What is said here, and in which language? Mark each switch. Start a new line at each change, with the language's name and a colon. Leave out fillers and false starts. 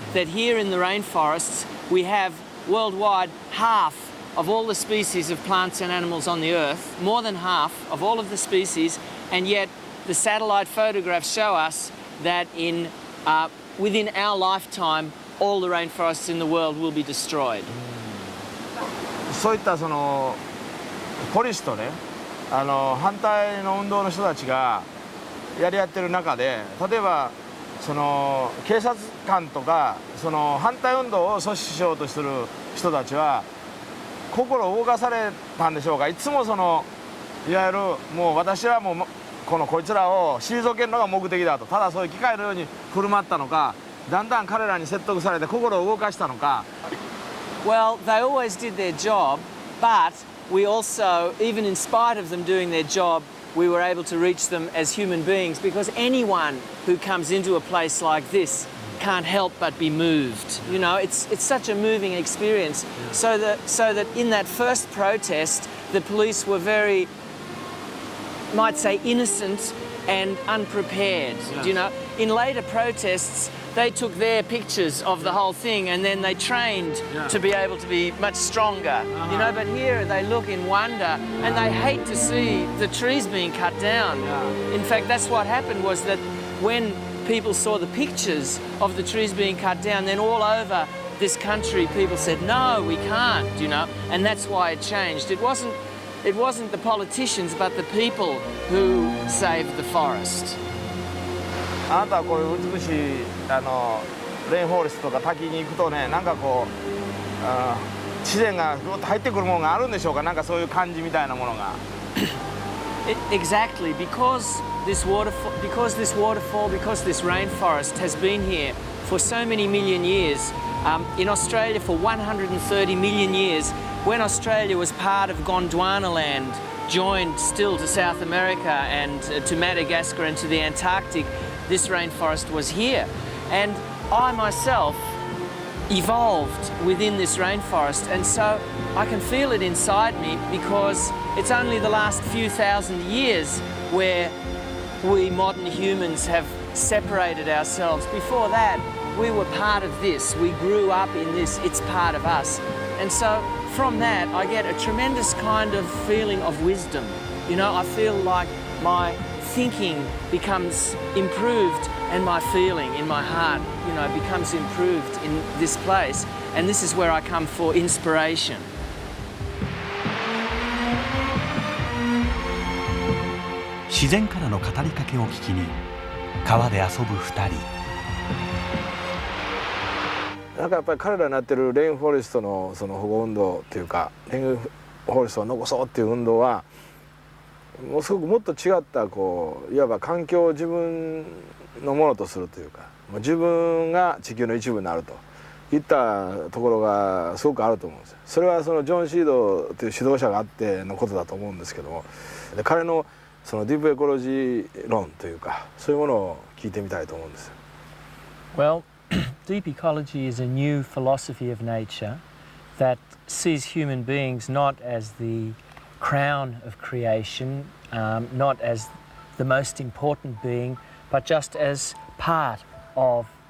English: That here in the rainforests we have worldwide half of all the species of plants and animals on the earth, more than half of all of the species, and yet the satellite photographs show us that within our lifetime all the rainforests in the world will be destroyed.
Japanese: そういったポリスとね、反対の運動の人たちがやり合ってる中で、例えば警察官とか反対運動を阻止しようとする人たちは心を動かされたんでしょうか。いつもいわゆるもう私はもうこいつらを退けるのが目的だと、ただそういう機械のように振る舞ったのか、だんだん彼らに説得されて心を動かしたのか。
English: Well, they always did their job, but we also, even in spite of them doing their job, we were able to reach them as human beings, because anyone who comes into a place like this can't help but be moved. You know, it's such a moving experience. So that in that first protest, the police were very, might say, innocent and unprepared. Yes. You know, in later protests, they took their pictures of the whole thing and then they trained to be able to be much stronger. You know, but here they look in wonder and they hate to see the trees being cut down. In fact, that's what happened, was that when people saw the pictures of the trees being cut down, then all over this country people said, no, we can't, you know, and that's why it changed. It wasn't the politicians, but the people who saved the forest.
Japanese: あなたはこういう美しいレインフォレストとか滝に行くとね、なんか自然がぐっと入ってくるものがあるんでしょうか。なんかそういう感じみたいなものが。
English: Exactly, because this waterfall, because this rainforest has been here for so many million years. In Australia for 130 million years, when Australia was part of Gondwana land, joined still to South America and to Madagascar and to the Antarctic, this rainforest was here. And I myself evolved within this rainforest, and so I can feel it inside me, because it's only the last few thousand years where we modern humans have separated ourselves. Before that, we were part of this. We grew up in this. It's part of us. And so from that, I get a tremendous kind of feeling of wisdom. You know, I feel like my thinking becomes improved and my feeling in my heart, you know, becomes improved in this place. And this is where I come for inspiration.
Japanese: 自然からの語りかけを聞きに川で遊ぶ2人。なんかやっぱり彼らになってるレインフォレストの保護運動というか、レインフォレストを残そうっていう運動はもっと違ったいわば環境を自分のものとするというか、自分が地球の一部になるといったところがすごくあると思うんですよ。それはジョン・シードという指導者があってのことだと思うんですけども、で彼のディープエコロジー論というか、そういうものを聞いてみたいと思うんですよ。
English: Well, deep ecology is a new philosophy of nature that sees human beings not as the crown of creation, not as the most important being, but just as part of